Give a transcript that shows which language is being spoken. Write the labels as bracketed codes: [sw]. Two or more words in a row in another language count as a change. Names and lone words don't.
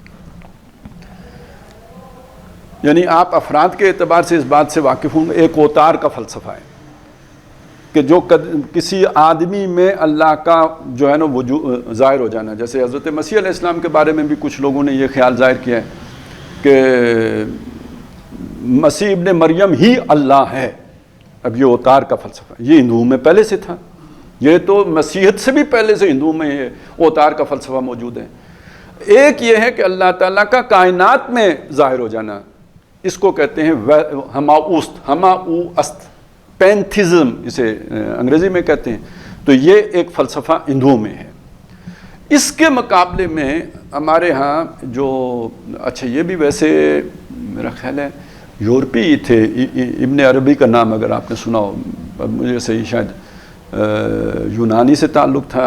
[ur] یعنی آپ افراد کے اعتبار سے اس بات سے واقف ہوں گے، ایک اوتار کا فلسفہ ہے کہ جو کسی آدمی میں اللہ کا جو ہے نا وجود ظاہر ہو جانا، جیسے حضرت مسیح علیہ السلام کے بارے میں بھی کچھ لوگوں نے یہ خیال ظاہر کیا ہے کہ مسیح ابن مریم ہی اللہ ہے۔ اب یہ اوتار کا فلسفہ، یہ ہندوؤں میں پہلے سے تھا، یہ تو مسیحیت سے بھی پہلے سے ہندوؤں میں یہ اوتار کا فلسفہ موجود ہے۔ ایک یہ ہے کہ اللہ تعالیٰ کا کائنات میں ظاہر ہو جانا، اس کو کہتے ہیں [fa] ہما اوست، ہما او است، [ur] پینتھزم اسے انگریزی میں کہتے ہیں۔ تو یہ ایک فلسفہ ہندوؤں میں ہے۔ اس کے مقابلے میں ہمارے ہاں جو، اچھا یہ بھی ویسے میرا خیال ہے یورپی تھے، ابن عربی کا نام اگر آپ نے سنا ہو، مجھے صحیح شاید یونانی سے تعلق تھا